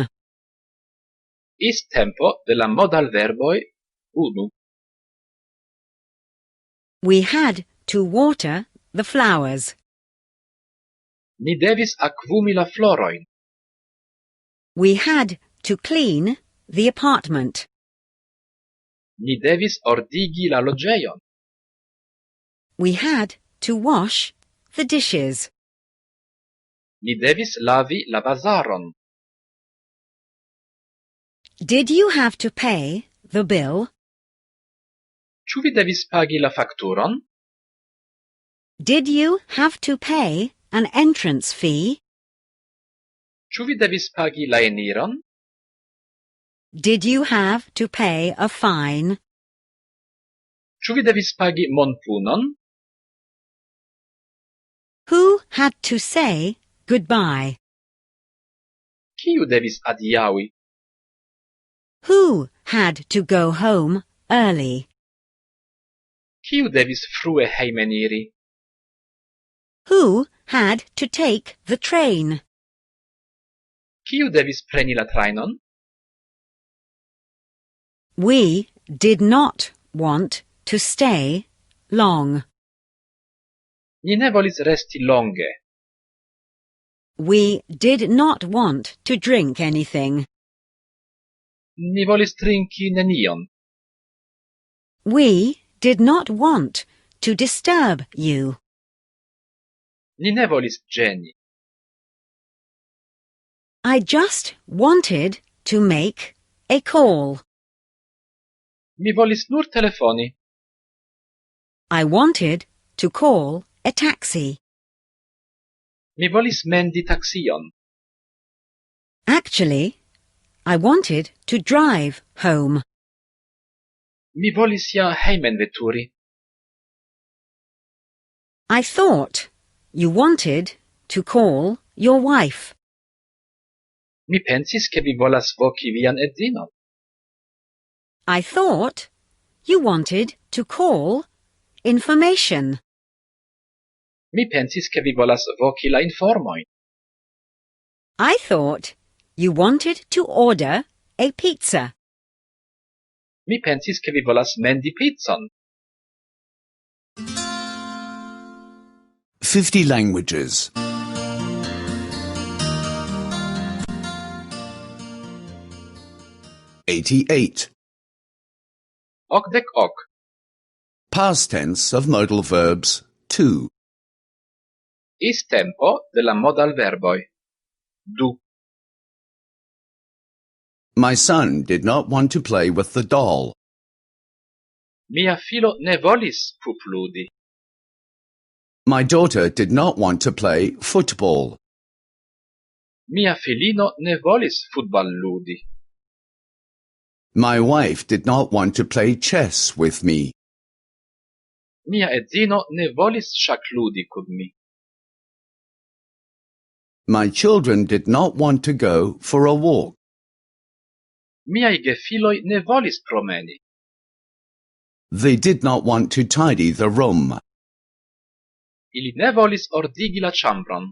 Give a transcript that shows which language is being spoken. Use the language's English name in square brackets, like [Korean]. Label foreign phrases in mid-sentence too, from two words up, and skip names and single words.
[Esperanto] Is tempo de la modal verboi unu. [English] We had to water the flowers. [Esperanto] Ni devis akvumi la floroin. [English] We had to clean the apartment. [Esperanto] Ni devis ordigi la loĝejon. [English] We had to wash the dishes. [Esperanto] Ni devis lavi la vazaron. [English] Did you have to pay the bill? [Esperanto] Ĉu vi devis pagi la fakturon? [English] Did you have to pay an entrance fee? [Esperanto] Ĉu vi devis pagi la eniron? [English] Did you have to pay a fine? [Esperanto] Ĉu vi devis pagi monpunon? [English] Who had to say goodbye? [Esperanto] Kiu devis adiaŭi? [English] Who had to go home early? [Esperanto] Kiu devis frue hejmeniri? [English] Who had to take the train? [Esperanto] Kiu devis preni la trajnon? [English] We did not want to stay long. [Esperanto] Ni ne volis resti longe. [English] We did not want to drink anything. [Esperanto] Ni volis trinki nenion. [English] We did not want to disturb you. [Esperanto] Ni ne volis ĝeni. [English] I just wanted to make a call. [Esperanto] Mi volis nur telefoni. [English] I wanted to call a taxi. [Esperanto] Mi volis mendi taxion. [English] Actually, I wanted to drive home. [Esperanto] Mi volis ja hejmenveturi. [English] I thought you wanted to call your wife. [Esperanto] Mi pensis ke vi volas voki vian edzinon. [English] I thought you wanted to call information. [Esperanto] Mi pensis ke vi volas voki la informojn. [English] I thought you wanted to order a pizza. [Esperanto] Mi pensis ke vi volas mendi pizzon. [English] 50 languages. 88. [Esperanto] Okdek ok. [English] Past tense of modal verbs 2. [Esperanto] Is tempo de la modal verboi. Du. [English] My son did not want to play with the doll. [Esperanto] Mia filo ne volis pupludi. [English] My daughter did not want to play football. [Esperanto] Mia filino ne volis futballudi. [English] My wife did not want to play chess with me. [Esperanto] Mia edzino ne volis ŝakludi kun mi. [English] My children did not want to go for a walk. [Esperanto] Miaj gefiloj ne volis promeni. [English] They did not want to tidy the room. [Esperanto] Ili ne volis ordigi la ĉambron.